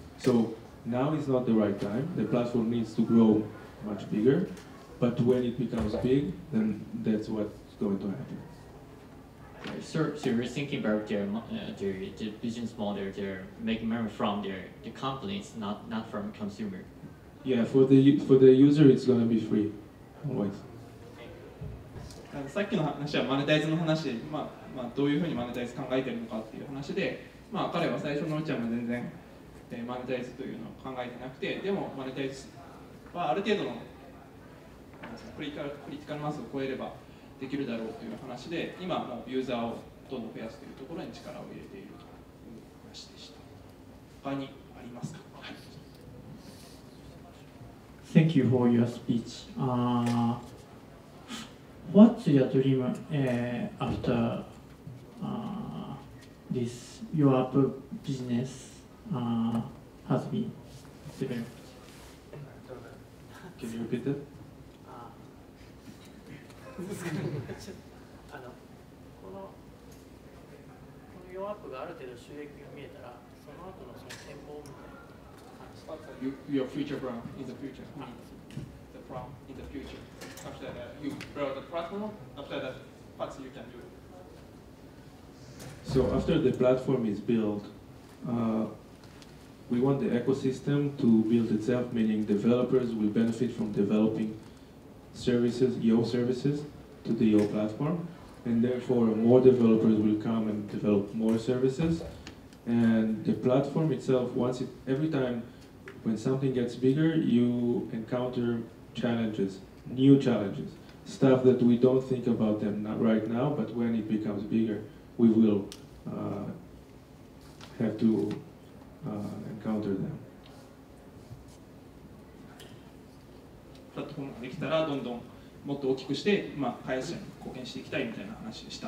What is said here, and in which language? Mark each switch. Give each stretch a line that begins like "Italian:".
English: So now is not the right time. The platform needs to grow much bigger, but when it becomes big, then that's what's going to happen. So you're thinking about their business model, they're making money from the companies, not from consumer. Yeah, for the user, it's going to be free, always.
Japanese: さっきの話はマネタイズの話で、どういうふうにマネタイズ考えてるのかっていう話で、彼は最初のうちは全然、マネタイズというのを考えてなくて、でもマネタイズはある程度のクリティカルマスを超えればできるだろうという話で、今もうユーザーをどんどん増やすというところに力を入れているという話でした。他にありますか？はい。
English: Thank you for your speech. What's your dream after this your business has been developed? Can you repeat that?
Japanese: このヨアップがある程度収益が見えたら、その後のその展望みたいな感じ。
English: Your future plan in the future. from in the future? After that, you build the platform. After that, what you can do? So after the platform is built, we want the ecosystem to build itself, meaning developers will benefit from developing services, Yo services, to the Yo platform, and therefore more developers will come and develop more services. And the platform itself, every time when something gets bigger, you encounter challenges, new challenges, stuff that we don't think about them not right now, but when it becomes bigger, we will have to encounter them.
Japanese: プラットフォームができたらどんどんもっと大きくして、開発者に貢献していきたいみたいな話でした。